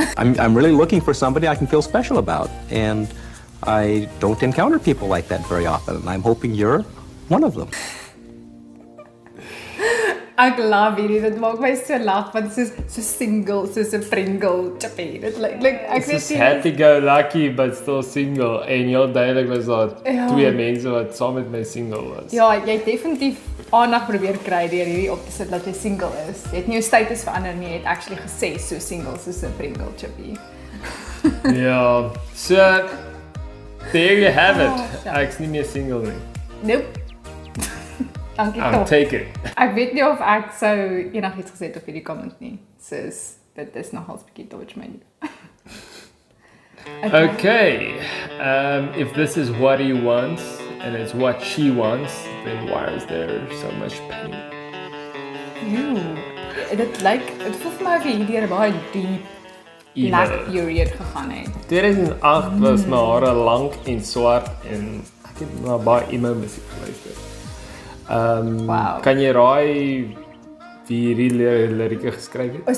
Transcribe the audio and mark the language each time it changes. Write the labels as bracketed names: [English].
[English] I'm really looking for somebody I can feel special about, and I don't encounter people like that very often, and I'm hoping you're one of them. [Afrikaans] Ek love hierdie, dit maak my so lag, want soos single, soos 'n Pringle chippy. Dit like ek [English] It's happy go lucky but still single [Afrikaans] en heel duidelik was daar twee mense wat saam met my single was. Ja, jy het definitief aandag probeer kry deur hierdie op te sit dat jy single is. Jy het nie jou status verander nie, jy het actually gesê so single soos 'n Pringle chippy. Ja, [English] so there you have it. [Afrikaans] Ek's nie meer single nie. Nope. Dankie [English] I'll [Afrikaans] tog. [English] take it. [Afrikaans] Ek weet nie of ek sou enigiets gesê het op hierdie comment nie. Soos dit is nogals bietjie dodge my. [English] Okay, if this is what he wants and it's what she wants, then why is there so much pain? [Afrikaans] Dit voel vir my of jy deur 'n baie diep black period gegaan het. 2008 was my hare lank en swart en ek het na baie emo musiek geluister. Wow. Kan jy raai wie hierdie lirieke geskryf het?